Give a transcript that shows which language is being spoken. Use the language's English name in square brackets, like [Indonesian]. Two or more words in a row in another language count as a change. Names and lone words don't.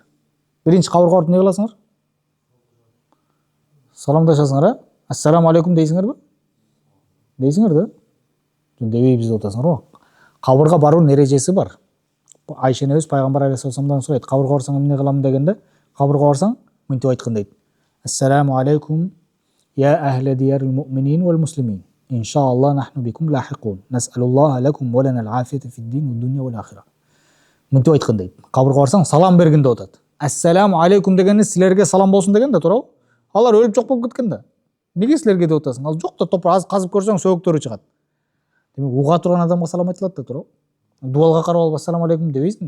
[Kyrgyz] Биринчи кабырга барып эмне кыласыңар? Саламдашасыңар, [Arabic] السلام عليكم [Kyrgyz] дейсиңерби? Дейсиңер да? Дебейбиз деп атасыңар. Кабырга баруунун эрежеси бар. Айша энебиз пайгамбар алейхиссаламдан сурайт, кабырга барсаң эмне кылам дегенде, кабырга барсаң мынтип айткан дейт. [Arabic] السلام عليكم يا أهل ديار المؤمنين والمسلمين. إن شاء الله نحن بكم لاحقون. نسأل الله لكم ولنا العافية في الدين والدنيا والآخرة. [Kyrgyz] Мынтип айткан дейт. Кабырга барсаң салам бергин деп атат. [Arabic] السلام عليكم [Kyrgyz] дегени силерге салам болсун деген да, туурабы? Алар өлүп жок болуп кеткен да. Неге силерге деп атасың? Ал жок да, топур аз казып көрсөң сөөгөктөрү чыгат. Демек уга турган адамга салам айтылат да, туурабы? Дуалга карап алып [Arabic] السلام عليكم [Kyrgyz] дебейсиң да.